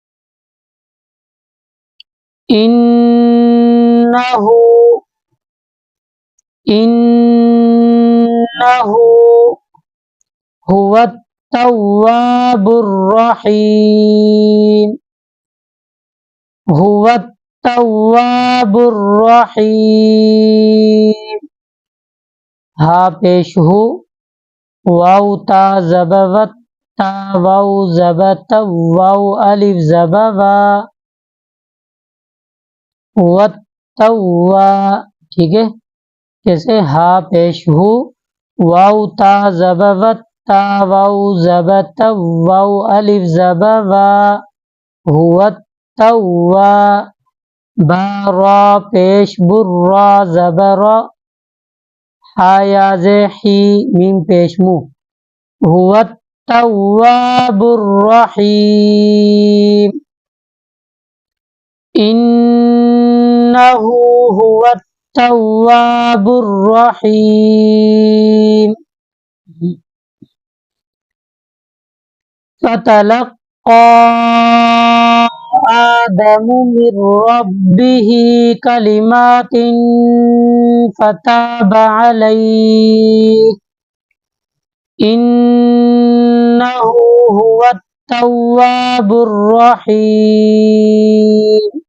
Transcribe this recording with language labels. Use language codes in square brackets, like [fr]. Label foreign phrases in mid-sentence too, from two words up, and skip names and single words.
[ar] إنه، إنه هو التواب الرحيم، هو التواب الرحيم. [hi] हा पेश हु, वाउ ता ज़बवत ता वाउ ज़बत वाउ अलिफ ज़बवा वत तव्वा, ठीक है। जैसे हा पेश हु, वाउ ता ज़बवत ता वाउ ज़बत वाउ अलिफ ज़बवा हुवत तव्वा। बा रा पेश बुर्रा ज़बरा हा या ज़े ही मीम पेश मु [ar] هو التواب الرحيم إنه هو التواب الرحيم. فتلقى آدم من ربه كلمات فتاب عليه إنه هو التواب الرحيم.